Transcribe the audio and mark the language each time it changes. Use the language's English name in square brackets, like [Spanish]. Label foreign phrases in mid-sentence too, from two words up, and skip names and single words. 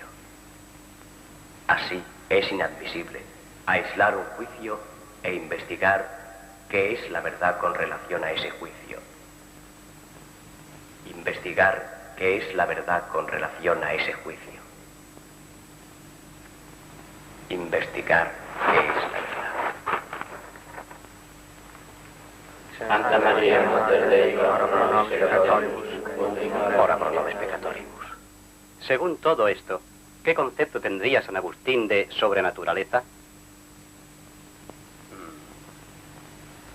[Spanish] Así, es inadmisible aislar un juicio e investigar qué es la verdad con relación a ese juicio. Investigar qué es la verdad con relación a ese juicio. Investigar qué es la verdad. [Latin] Santa María, Mater Dei, ora pro nobis peccatoribus, Ora pro nobis peccatoribus. [Spanish] Según todo esto, ¿qué concepto tendría San Agustín de sobrenaturaleza?